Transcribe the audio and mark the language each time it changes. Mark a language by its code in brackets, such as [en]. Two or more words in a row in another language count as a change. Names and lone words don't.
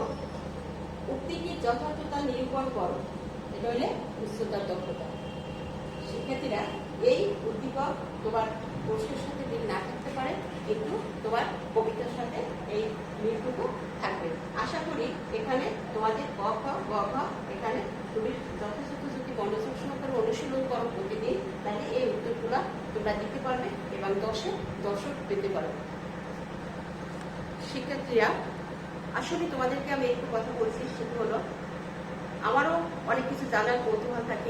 [bn] উক্তিটি যথার্থতা নিরূপণ করো। এটা হলে উচ্চতার দক্ষতা। শিক্ষার্থীরা এই উদ্দীপক তোমার প্রশ্নের সাথে মিল না থাকতে পারে, কিন্তু তোমার কবিতার সাথে এই মিলটুকু থাকবে। আশা করি এখানে তোমাদের ক খ গ ঘ এখানে তুমি যথাযথ যদি মনোযোগ সহকারে অনুশীলন করো প্রতিদিন, তাহলে এই উত্তরগুলো তোমরা দিতে পারবে এবং 10-এ 10 পেতে পারবে। শিক্ষার্থীরা আসলে তোমাদেরকে আমি একটু কথা বলছি, সেটা হলো আমারও অনেক কিছু জানার কৌতূহল থাকে।